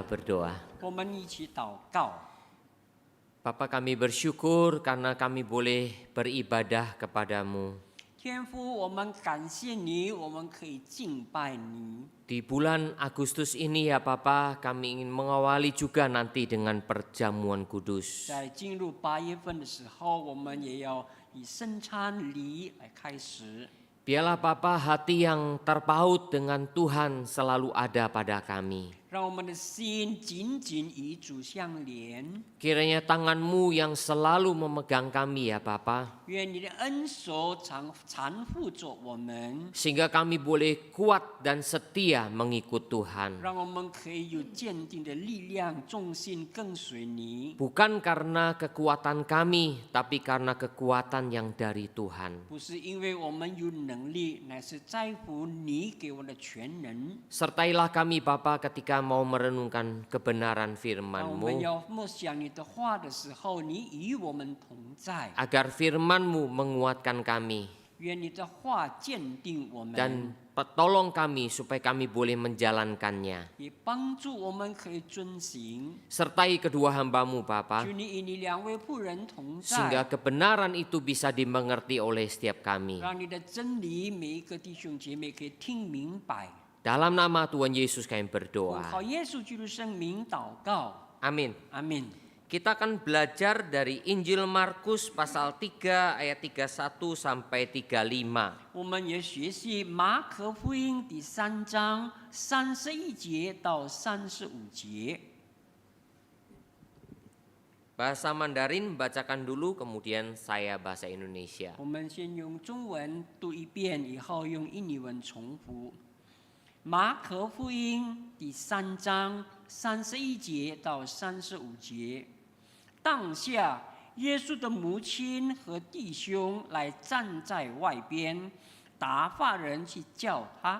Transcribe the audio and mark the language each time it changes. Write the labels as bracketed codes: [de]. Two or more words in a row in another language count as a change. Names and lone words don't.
[id] berdoa. [zh] 我们一起祷告。 [id] Bapa, kami bersyukur karena kami boleh beribadah kepadamu. [zh] 天父，我们感谢你，我们可以敬拜你。 [id] Di bulan Agustus ini ya Papa, kami ingin mengawali juga nanti dengan perjamuan kudus. [zh] 在进入8月份的时候，我们也要以圣餐礼来开始。 [id] Biarlah Papa hati yang terpaut dengan Tuhan selalu ada pada kami. [zh] 让我们的心紧紧与主相连。 [id] Kiranya tangan-Mu yang selalu memegang kami ya Papa. [zh] 愿你的恩手常护着我们， [id] Sehingga kami boleh kuat dan setia mengikut Tuhan. [zh] 让我们可以有坚定的力量，重心跟随你。 [id] Bukan karena kekuatan kami, tapi karena kekuatan yang dari Tuhan. [zh] 不是因为我们有能力，乃是在乎你给我的全能。 [id] Sertailah kami Bapa ketika mau merenungkan kebenaran [zh] 当我们 [id] firman-Mu. [zh] 要默想你的话的时候，你与我们同在。 [id] Agar firman-Mu menguatkan kami. [zh] 愿你的话坚定我们， [id] Dan tolong kami supaya kami boleh menjalankannya. [zh] 也帮助我们可以遵行。 [id] Sertai kedua hamba-Mu Bapa. [zh] 求你与你两位仆人同 [id] Sehingga [zh] 在， [id] kebenaran itu bisa dimengerti oleh setiap kami. [zh] 让你的真理每一个弟兄姐妹可以听明白。 [id] Dalam nama Tuhan Yesus kami [zh] 奉 [id] berdoa. [zh] 靠耶稣基督圣名祷告， [id] Amin. [zh] 阿门。 [id] Kita akan belajar dari Injil Markus pasal 3 ayat 31 sampai 35. [zh] 我们也学习马可福音第3章31节到35节。 [id] Bahasa Mandarin bacakan dulu, kemudian saya bahasa Indonesia. [zh] 我们先用中文读一遍，以后用印尼文重复。马可福音第3章31节到35节。当下，耶稣的母亲和弟兄来站在外边，打发人去叫他。